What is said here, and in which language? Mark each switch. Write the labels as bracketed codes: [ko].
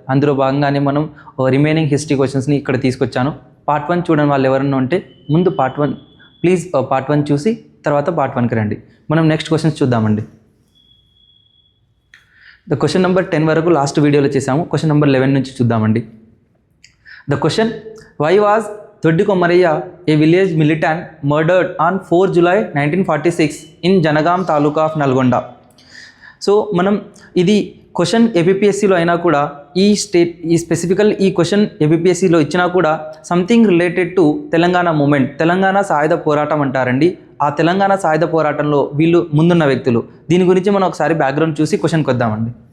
[te] అందులో భాగంగానే మనం రిమైనింగ్ హిస్టరీ క్వశ్చన్స్ని ఇక్కడ తీసుకొచ్చాను. పార్ట్ 1 చూడని వాళ్ళు ఎవరన్నా ఉంటే ముందు పార్ట్ 1 ప్లీజ్ పార్ట్ 1 చూసి తర్వాత పార్ట్ 1కి రండి. మనం నెక్స్ట్ క్వశ్చన్స్ చూద్దామండి. క్వశ్చన్ నెంబర్ 10 వరకు లాస్ట్ వీడియోలో చేసాము. క్వశ్చన్ నెంబర్ 11 నుంచి చూద్దామండి. [en] The question: why was Doddi Komaraya, a village militant, murdered on 4 July 1946 in Janagam Taluka of Nalgonda? [te] So మనం ఇది క్వశ్చన్ ఏపీఎస్సిలో అయినా కూడా ఈ స్పెసిఫికల్ ఈ క్వశ్చన్ ఏపీఎస్సిలో ఇచ్చినా కూడా [en] something related to Telangana movement, [te] Telangana సాయుధ పోరాటం అంటారండి. ఆ తెలంగాణ సాయుధ పోరాటంలో వీళ్ళు ముందున్న వ్యక్తులు. దీని గురించి మనం ఒకసారి బ్యాక్గ్రౌండ్ చూసి క్వశ్చన్కి వద్దామండి.